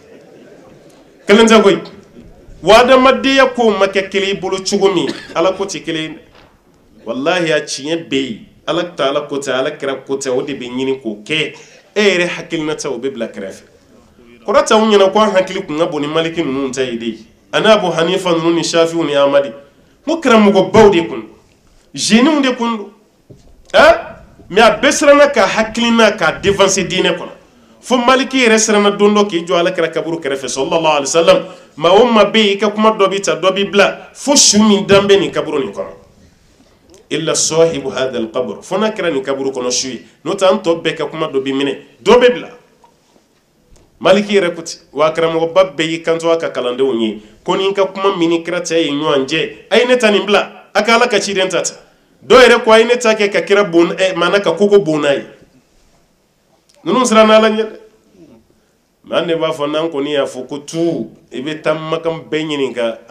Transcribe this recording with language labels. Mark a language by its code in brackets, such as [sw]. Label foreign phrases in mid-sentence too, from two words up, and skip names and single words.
[bm] tɛ koyi wa adamadenya ko ma kɛ kelen i bolo cogo min ala ko tɛ kelen wallahi a tiɲɛ bɛ yen ala Taala ko tɛ ala kira ko tɛ o de bɛ ɲini k'o kɛ e yɛrɛ hakilinata o bɛ bila kɛrɛfɛ kɔrɔta u ɲɛna ko an hakili kun ka bon ni maliki ninnu ta ye de ani Abu Hanifa ninnu ni Shafi'u ni Ahmadi ko karamɔgɔbaw de kun jeunes de kun don mais a bɛɛ siranna ka hakilina ka devancer diinɛ kɔnɔ fo maliki yɛrɛ siranna don dɔ k'i jɔ ala kira kaburu kɛrɛfɛ [ar] صلى الله عليه وسلم [bm] maa o maa bɛ yen i ka kuma dɔ bɛ ta dɔ bɛ bila fo su min dan bɛ nin kaburu nin kɔnɔ [ar] إلا صاحب هذا القبر [bm] fo n'a kɛra nin kaburu kɔnɔ su ye n'o tɛ an tɔ bɛɛ ka kuma dɔ bɛ minɛ dɔ bɛ bila maliki yɛrɛ ko ten wa karamɔgɔba bɛɛ y'i kanto a ka kalandenw ye ko ni ka kuma min ni kira cɛ ye ɲɔgɔn cɛ a ye ne ta nin bila a ka ala ka ciden ta ta dɔw yɛrɛ ko a ye ne ta kɛ ka kira bon maana ka koko bon n'a ye ninnu siran n'ala ɲɛ dɛ mɛ an de b'a fɔ n'an kɔni y'a fɔ ko tu i bɛ taa makan bɛɛ ɲininka a